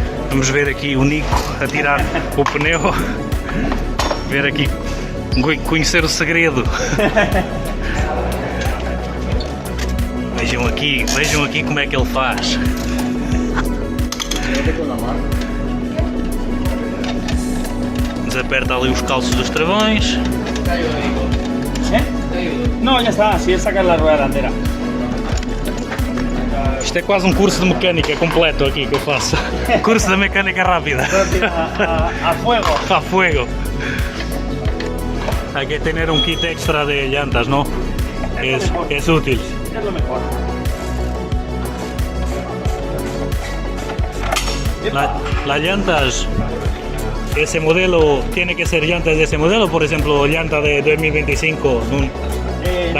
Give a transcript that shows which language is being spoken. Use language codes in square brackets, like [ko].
[pt] Vamos ver aqui o Nico a tirar o pneu, ver aqui, conhecer o segredo. Vejam aqui como é que ele faz. Desaperta ali os calços dos travões. [es] No, ya está, así es sacar la rueda delantera. [pt] Isto é quase um curso de mecânica completo aqui que eu faço. Curso da mecânica rápida. [es] A fuego. A fuego. Hay que tener un kit extra de llantas, ¿no? Es útil. Es lo mejor. Las llantas, ese modelo, tiene que ser llantas de ese modelo, por ejemplo, llanta de 2025, da